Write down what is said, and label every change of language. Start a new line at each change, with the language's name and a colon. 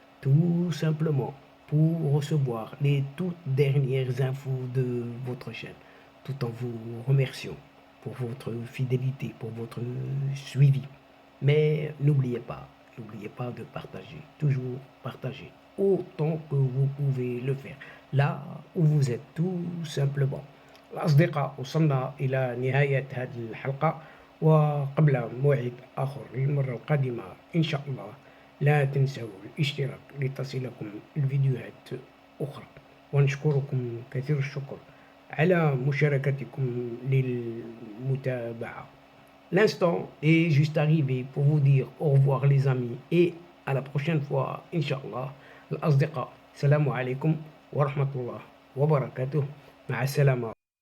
French: Tout simplement pour recevoir les toutes dernières infos de votre chaîne, tout en vous remerciant pour votre fidélité, pour votre suivi. Mais n'oubliez pas de partager, toujours partager, autant que vous pouvez le faire, là où vous êtes tout simplement.
Arabic: الأصدقاء وصلنا إلى نهاية هذه الحلقة وقبل موعد آخر للمرة القادمة إن شاء الله لا تنسوا الاشتراك لتصلكم الفيديوهات أخرى ونشكركم كثير الشكر على مشاركتكم للمتابعة.
French: L'instant est juste arrivé pour vous dire au revoir les amis et à la prochaine fois Inch'Allah.
Arabic: الأصدقاء السلام عليكم ورحمة الله وبركاته مع السلامة.